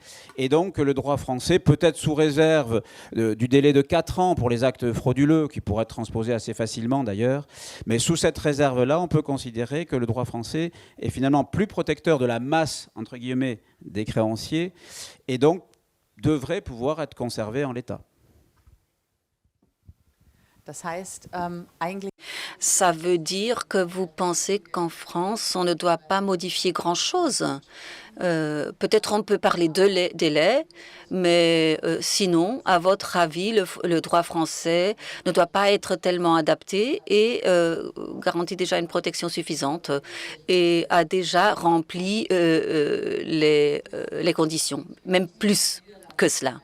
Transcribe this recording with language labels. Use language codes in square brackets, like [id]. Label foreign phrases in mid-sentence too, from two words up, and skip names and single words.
[fr] Et donc le droit français, peut-être sous réserve du délai de 4 ans pour les actes frauduleux, qui pourraient être transposés assez facilement d'ailleurs, mais sous cette réserve-là, on peut considérer que le droit français est finalement plus protecteur de la masse, entre guillemets, des créanciers, et donc devrait pouvoir être conservé en l'état. [de] Das heißt, eigentlich [fr] Ça veut dire que vous pensez qu'en France, on ne doit pas modifier grand-chose. Peut-être on peut parler de délai, mais sinon, à votre avis, le droit français ne doit pas être tellement adapté et garantit déjà une protection suffisante et a déjà rempli les conditions, même plus que cela.